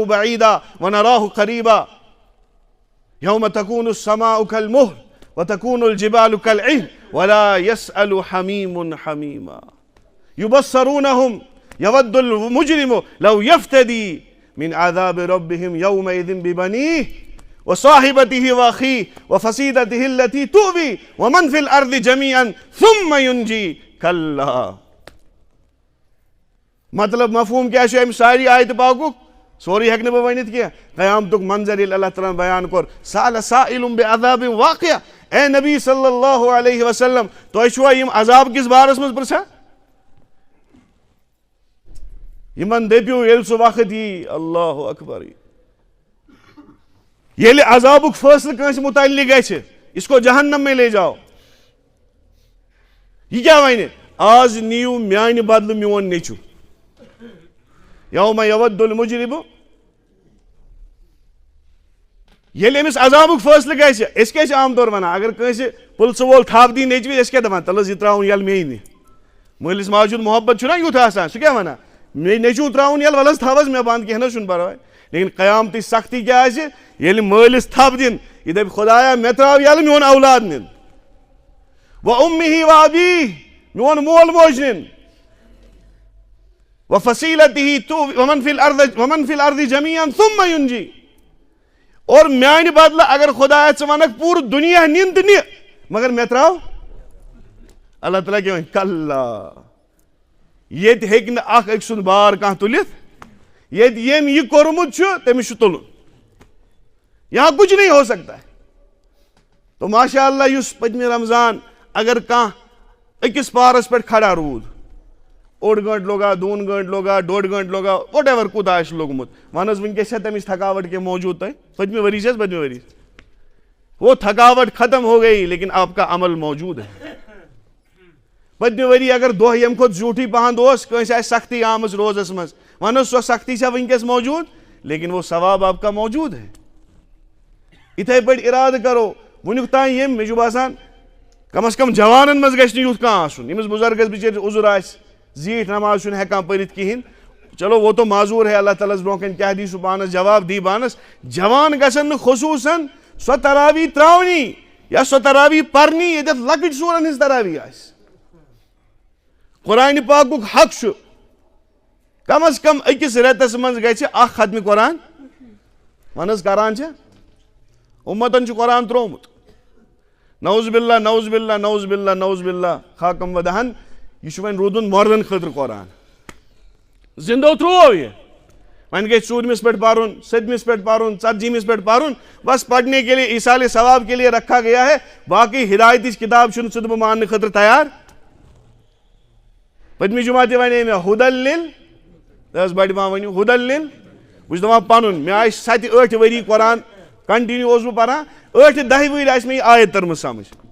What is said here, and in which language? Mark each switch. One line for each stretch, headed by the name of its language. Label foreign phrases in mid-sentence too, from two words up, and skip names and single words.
Arabic: بعيدا ونراه قريبا يوم تكون السماء كالمهل وتكون الجبال كالعهن ولا يسأل حميم حميما يبصرونهم يود المجرم لو يفتدي من عذاب ربهم يومئذ ببنيه وصاحبته واخيه وفصيلته التي تؤوي ومن في الارض جميعا ثم ينجي كلا.
Kashmiri: مطلب مفہوم کیا چھُ امہِ ساری آیتہِ پاکُک سورُے ہیٚکہٕ نہٕ بہٕ ؤنِتھ کینٛہہ قیامتُک منظر ییٚلہِ اللہ تعالیٰ بیان کوٚر
Arabic: سأل سائل بعذاب واقع
Kashmiri: اے نبی
Arabic: صلی اللہ علیہ وسلم
Kashmiri: تۄہہِ چھُوا یِم عذاب کِس بارس منٛز پرژھان یمن دٔپِو ییٚلہِ سُہ وقت یی اللہ اکبر ییٚلہِ عذابُک فٲصلہٕ کٲنٛسہِ متعلق گژھِ
Urdu: اس کو جہنم میں لے جاؤ
Kashmiri: یہ کیا وَنہِ آز نِیِو میانہِ بدلہٕ میون نیٚچوٗ
Arabic: یوم یود المجرم
Kashmiri: ییٚلہِ أمِس عذابُک فٲصلہٕ گژھِ أسۍ کیٛاہ چھِ عام طور ونان اگر کٲنٛسہِ پٕلسہٕ وول تھپھ دی نیٚچوِس أسۍ کیٛاہ دپان تَلہٕ حظ یہِ ترٛاوُن یَلہٕ میٚیہِ مٲلِس ماجہِ ہُنٛد محبت چھُنہ یُتھ آسان سُہ کیٛاہ ونان مےٚ نیٚچوٗ ترٛاوُن یَلہٕ وَلہٕ حظ تھاو حظ مےٚ بنٛد کینٛہہ نہ حظ چھُنہٕ پرواے لیکن قیامتٕچ سختی کیٛاہ آسہِ ییٚلہِ مٲلِس تھپھ دِنۍ یہِ دَپہِ خۄدایا مےٚ ترٛاو یَلہٕ میون اولاد نِن
Arabic: وَأُمِّهِ وَأَبِيهِ
Kashmiri: میون مول موج نِن
Arabic: وَفَصِيلَتِهِ وَمَنْ فِي الْأَرْضِ جَمِيعًا ثُمَّ يُنْجِي.
Kashmiri: اور میانہِ بدلہٕ اگر خۄدایا ژٕ وَنکھ پوٗرٕ دُنیا نِن تہٕ نہِ مگر مےٚ ترٛاو اللہ تعالیٰ کیٛاہ وَنہِ کَلّا ییٚتہِ ہیٚکہِ نہٕ اکھ أکۍ سُنٛد بار کانٛہہ تُلِتھ ییٚتہِ ییٚمۍ یہِ کوٚرمُت چھُ تٔمِس چھُ تُلُن
Urdu: یہاں کچھ نہیں ہو سکتا ہے.
Kashmiri: تو
Arabic: ماشاء اللہ
Kashmiri: یُس پٔتمہِ رمضان اگر کانٛہہ أکِس پارس پٮ۪ٹھ کھڑا روٗد اوٚڑ گٲنٛٹہٕ لوگا 2 گٲنٛٹہٕ لوگا 1.5 گٲنٛٹہٕ لوگا وٹ ایور کوٗتاہ آسہِ لوٚگمُت وَن حظ وٕنکیٚس چھا تٔمِس تھکاوٹ کینٛہہ موجوٗد تۄہہِ پٔتمہِ ؤری چھِ حظ پٔتمہِ ؤری
Urdu: وہ تھکاوٹ ختم ہو گئی لیکن آپ کا عمل موجود ہے.
Kashmiri: پٔتمہِ ؤری اگر دۄہ ییٚمہِ کھۄتہٕ زیوٗٹھٕے پہن اوس کٲنٛسہِ آسہِ سختی آمٕژ روزس منٛز وَن حظ سۄ سختی چھا وٕنکیٚس موجوٗد
Urdu: لیکن وہ ثواب آپ کا موجود ہے.
Kashmiri: یِتھَے پٲٹھۍ اِرادٕ کرو وٕنیُک تام یِم مےٚ چھُ باسان کم از کم جوانن منٛز گژھِ نہٕ یُتھ کانٛہہ آسُن ییٚمِس بُزرگس بِچٲرِس عُذر آسہِ زیٖٹھ نماز چھُنہٕ ہٮ۪کان پٔرِتھ کِہیٖنۍ
Urdu: چلو وہ تو معذوٗر ہے
Kashmiri: اللہ تعالیٰ ہس برونٛہہ کَنۍ کیٛاہ دی سُہ پانس جواب دی پانس جوان گژھن نہٕ خصوٗصن سۄ تراوی تراونی یا سۄ تراوی پرنی ییٚتٮ۪تھ لۄکٕٹۍ سورن ہٕنٛز تراوی آسہِ. قرآنہِ پاکُک حق چھُ کم از کم أکِس رٮ۪تس منٛز گژھِ اکھ ختمہِ قرآن وَن حظ کران چھا اُمتن چھُ قرآن ترٛوومُت
Arabic: نعوذ باللہ نعوذ باللہ نعوذ باللہ نعوذ باللہ
Persian: خاکم ودہن
Kashmiri: یہ چھُ وۄنۍ روٗدمُت مردن خٲطرٕ قرآن زندو ترٛوو یہِ وۄنۍ گژھِ 4مِس پٮ۪ٹھ پرُن 7مِس پٮ۪ٹھ پرُن 40مِس پٮ۪ٹھ پرُن
Urdu: بس پڑھنے کے لیے ایصال ثواب کے لیے رکھا گیا ہے
Kashmiri: باقی ہدایتٕچ کِتاب چھُنہٕ ژٕ بہٕ ماننہٕ خٲطرٕ تیار. پٔتمہِ جُمعہ تہِ وَنے مےٚ ہُدل لِل تہٕ حظ بڑِ ما ؤنِو ہُدل لِل بہٕ چھُس دپان پنُن مےٚ آسہِ 7-8 ؤری قرآن کنٹِنیوٗ اوسُس بہٕ پران 8-10 ؤری آسہِ مےٚ یہِ آیت تٔرمٕژ سمجھ.